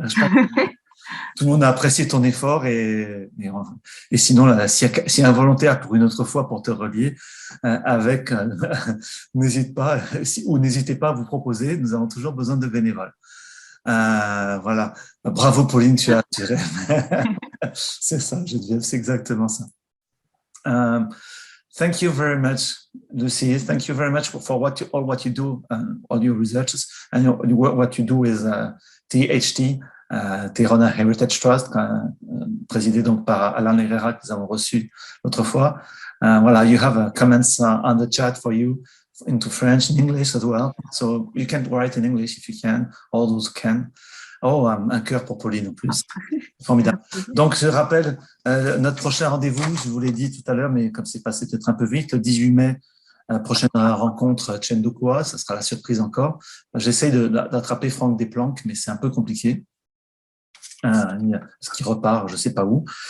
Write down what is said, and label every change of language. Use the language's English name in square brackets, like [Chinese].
[French] Je pense que tout le monde a apprécié ton effort et sinon, là, s'il y a un volontaire pour une autre fois pour te relier avec, n'hésitez pas à vous proposer. Nous avons toujours besoin de bénévoles. Voilà. Bravo Pauline, tu as attiré. C'est ça, Geneviève, c'est exactement ça. [English] Thank you very much, Luci. Thank you very much for all what you do, all your researches, and what you do with THT, Tirana Heritage Trust, [French] présidé donc par Alain Herrera, que nous avons reçu l'autre fois. [English] Voilà, you have comments on the chat for you into French and English as well. So you can write in English if you can, all those can. [French] Oh, un cœur pour Pauline en plus. Formidable. Donc, je rappelle notre prochain rendez-vous, je vous l'ai dit tout à l'heure, mais comme c'est passé peut-être un peu vite, le 18 mai, prochaine rencontre Tchendukua, ça sera la surprise encore. J'essaye d'attraper Franck Desplanques, mais c'est un peu compliqué. Ce qui repart, je ne sais pas où.